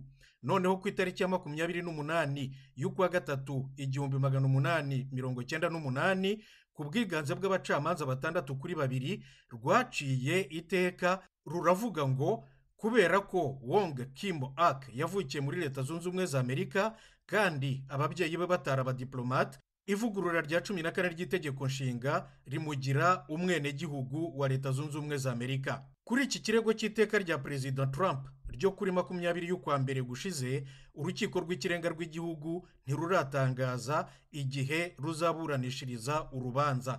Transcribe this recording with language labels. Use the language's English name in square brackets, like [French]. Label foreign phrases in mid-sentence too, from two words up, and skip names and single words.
[Kinyarwanda] Noneho ku itariki ya 28 y'ukwa gatatu 1898 ku bwiganze bw'abacamanza 6-2 rwaciye iteka ruravuga ngo kubera ko Wong Kim Ak yavukiye muri Leta Zunze Ubumwe za Amerika kandi ababyeyi be batari abadiplomate, ivugurura rya 14 ry'itegeko nshinga rimugira umwenegihugu wa Leta Zunze Ubumwe za Amerika. Kuri iki kirego cy'iteka rya Perezida Trump ryo kuri 20 y'ukwa mbere gushize, urukiko rw'ikirenga rw'igihugu ntiruratangaza igihe ruzaburanishiriza urubanza.